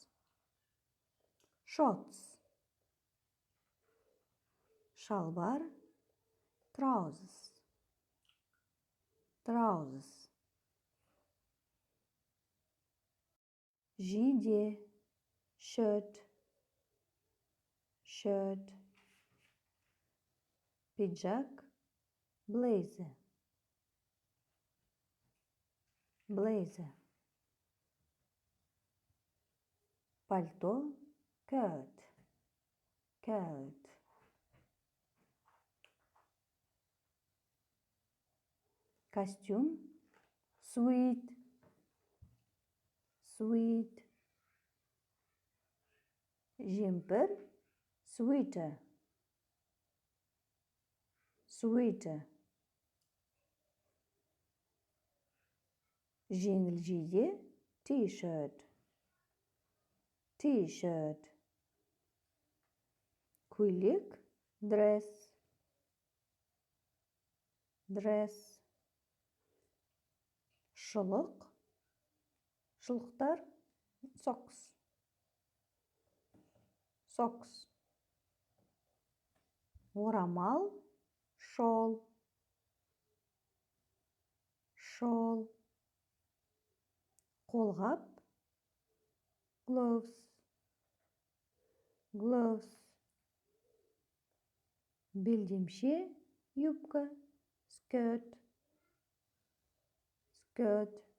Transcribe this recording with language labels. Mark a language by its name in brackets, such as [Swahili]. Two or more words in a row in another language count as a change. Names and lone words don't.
[English] Shorts. Шалбар – trousers. Trousers. Жейде – shirt. Shirt. Пиджак – blazer. Blazer. Пальто – coat. Coat. Костюм – suit. Suit. Жемпір – sweater. Sweater. [Kazakh] Жеңіл жейде – t-shirt. [English] T-shirt. Көйлек – dress. [Kazakh] Dress. Шұлық – шұлықтар – [English] socks. Socks. Орамал – shawl. Shawl. Қолғап – gloves. [Kazakh] Gloves. Белдемше – юбка. [English] Skirt. Skirt.